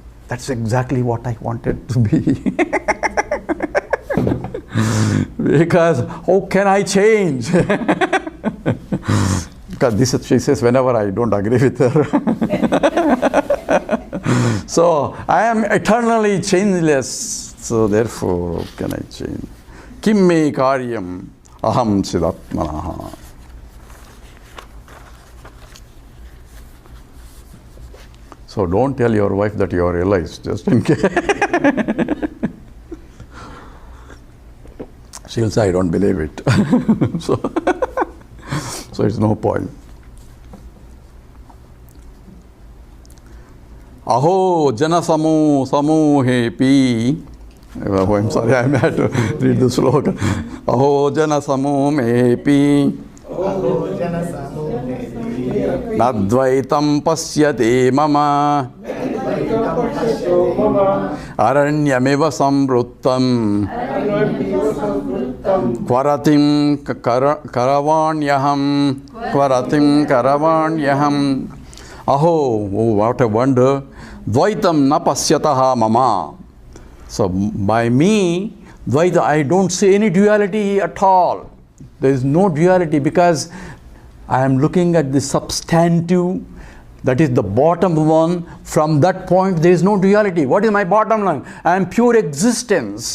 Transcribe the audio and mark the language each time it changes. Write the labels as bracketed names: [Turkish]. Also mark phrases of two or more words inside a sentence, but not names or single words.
[English] That's exactly what I wanted to be. Because how can I change? Because this she says whenever I don't agree with her. So I am eternally changeless. So therefore, how can I change? [Sanskrit] Kim me karyam aham sidatmanaha. [English] So don't tell your wife that you are realized, just in case. She'll say, I don't believe it. So it's no point. [Sanskrit] Aho jana samuhepi. [English] Oh, I'm sorry, I had to read the slogan. [Sanskrit] Aho jana samuhepi. Nadvaitam pasyate mama. Aranyameva samvruttam. Kvaratim karavanyaham. Aho, [English] oh, what a wonder. [Sanskrit] Dvaitam na pasyataha mama. [English] So by me, Dvaita, I don't see any duality at all. There is no duality because I am looking at the substantive, that is the bottom one. From that point, there is no duality. What is my bottom line? I am pure existence.